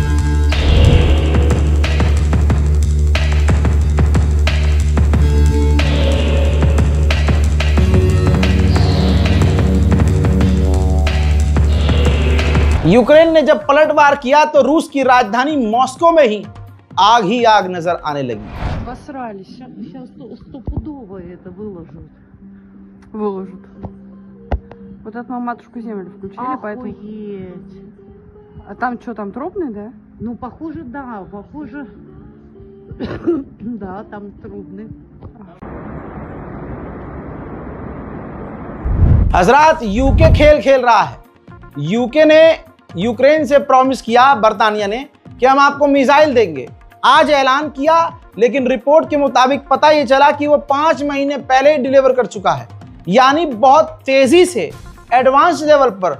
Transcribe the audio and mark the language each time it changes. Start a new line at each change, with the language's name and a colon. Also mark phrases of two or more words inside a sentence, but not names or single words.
Hindi: यूक्रेन ने जब पलटवार किया तो रूस की राजधानी मॉस्को में ही आग नजर आने लगी।
Russian: Посрались. Сейчас стопудово это выложат. Выложат. Вот это мы матушку землю включили, поэтому... Охуеть. А там что, там трубный, да? Ну, похоже, да, похоже. Да, там трубный.
Hindi: हजरात यूके खेल खेल रहा है। यूके ने यूक्रेन से प्रॉमिस किया, बर्तानिया ने, कि हम आपको मिसाइल देंगे। आज ऐलान किया, लेकिन रिपोर्ट के मुताबिक पता ये चला कि वो 5 महीने पहले डिलीवर कर चुका है, यानी बहुत तेजी से
English: advance level
Hindi: पर।